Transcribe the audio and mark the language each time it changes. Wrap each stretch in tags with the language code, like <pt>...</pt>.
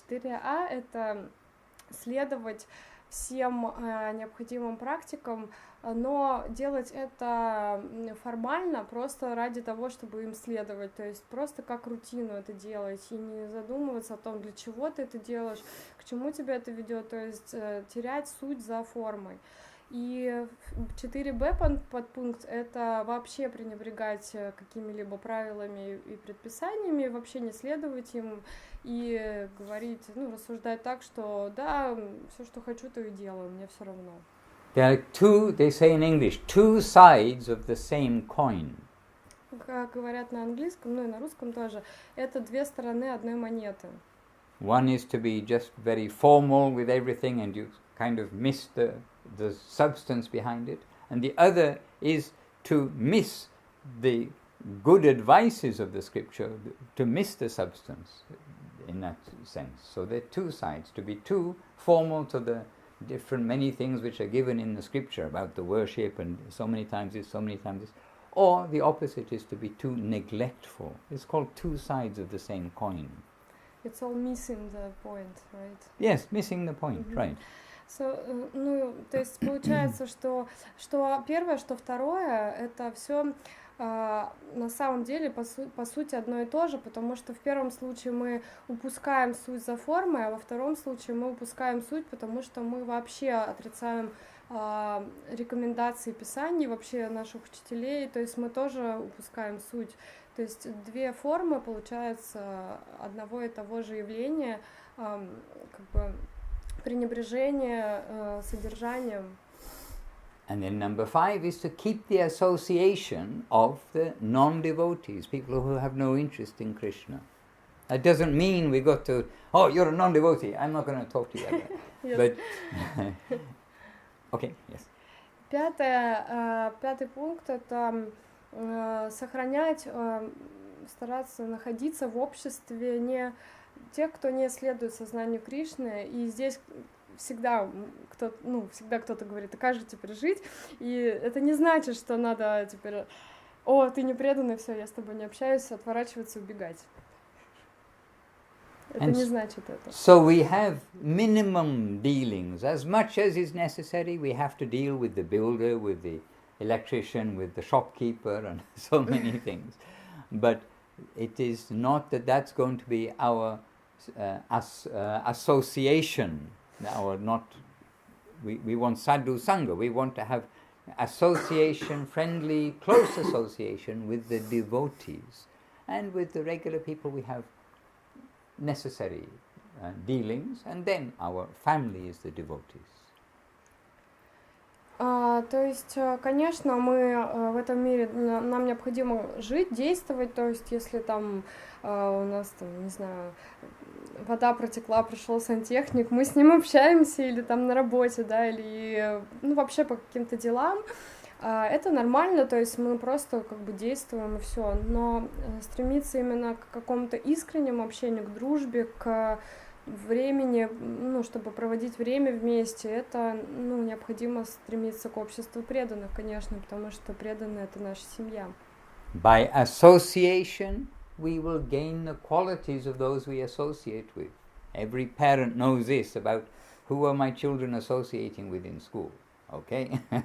<ru>4А — это следовать всем необходимым практикам, но делать это формально, просто ради того, чтобы им следовать, то есть просто как рутину это делать, и не задумываться о том, для чего ты это делаешь, к чему тебя это ведет, то есть терять суть за формой. И 4Б подпункт — это вообще пренебрегать какими-либо правилами и предписаниями, вообще не следовать им и говорить, рассуждать так, что да, все, что хочу, то и делаю, мне все равно.</ru> <en>There are two, they say in English, two sides of the same coin.</en> <ru>Как говорят на английском, ну и на русском тоже, это две стороны одной монеты.</ru> <en>One is to be just very formal with everything and you kind of miss the substance behind it. And the other is to miss the good advices of the scripture, to miss the substance in that sense. So there are two sides, to be too formal to the different many things which are given in the scripture about the worship and so many times this, so many times this. Or the opposite is to be too neglectful. It's called two sides of the same coin. It's all missing the point, right? Yes, missing the point, right.</en> <ru>So, ну, то есть получается, что первое, что второе, это все на самом деле по сути одно и то же, потому что в первом случае мы упускаем суть за формой, а во втором случае мы упускаем суть, потому что мы вообще отрицаем рекомендации Писаний, вообще наших учителей, то есть мы тоже упускаем суть. То есть две формы, получается, одного и того же явления, как бы пренебрежение содержанием.</ru> <en>And then number 5 is to keep the association of the non-devotees, people who have no interest in Krishna. That doesn't mean we got to, oh, you're a non-devotee, I'm not going to talk to you about that. But, okay, yes.</en> <ru>Пятый пункт — это сохранять, стараться находиться в обществе не тех, кто не следует сознанию Кришны, и здесь всегда кто-то говорит, а как же теперь жить, и это не значит, что надо теперь, о, ты не преданный, все, я с тобой не общаюсь, отворачиваться, убегать. Это не значит это.</ru> <en>So we have minimum dealings, as much as is necessary. We have to deal with the builder, with the electrician, with the shopkeeper, and so many things. But it is not that that's going to be our association. We want sathu-sanga. We want to have association, friendly, close association with the devotees, and with the regular people we have necessary dealings, and then our family is the devotees.</en> <ru>То есть, конечно, мы в этом мире, нам необходимо жить, действовать, то есть, если там у нас, там, не знаю, вода протекла, пришел сантехник, мы с ним общаемся, или там на работе, да, или, ну, вообще по каким-то делам, это нормально, то есть мы просто как бы действуем и все, но стремиться именно к какому-то искреннему общению, к дружбе, к времени, ну, чтобы проводить время вместе, это, ну, необходимо стремиться к обществу преданных, конечно, потому что преданные — это наша семья.</ru> <en>By association, we will gain the qualities of those we associate with. Every parent knows this about who are my children associating with in school, okay?</en>